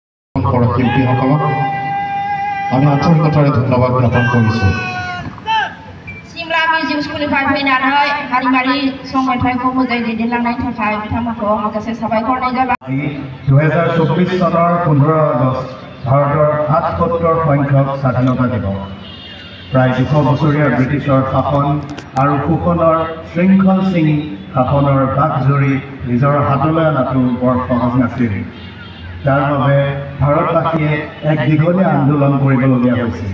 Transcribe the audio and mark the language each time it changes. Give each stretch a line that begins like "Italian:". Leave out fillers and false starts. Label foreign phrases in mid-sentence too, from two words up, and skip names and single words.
Assamese: শিল্পীসকলক আমি আন্তৰিকতাৰে ধন্যবাদ জ্ঞাপন কৰিছোঁ।
Bodo: सिमला मिउजिक स्कुलनिफ्राय फैनानै हारिमारि संमेथाइखौ मोजाङै दैदेनलांनायनि थाखाय बिथांमोनखौ माखासे साबायखर होनाय जाबाय।
Assamese: 2024 চনৰ 15 আগষ্ট ভাৰতৰ ৭৭ সংখ্যক স্বাধীনতা দিৱস। প্ৰায় 200 বছৰীয়া ব্ৰিটিছৰ শাসন আৰু শোষণৰ শৃংখল ছিঙি শাসনৰ বাক জৰি নিজৰ হাতলৈ অনাটো বৰ সহজ নাছিল। তাৰ বাবে ভাৰতবাসীয়ে এক দীঘলীয়া আন্দোলন কৰিবলগীয়া হৈছিল।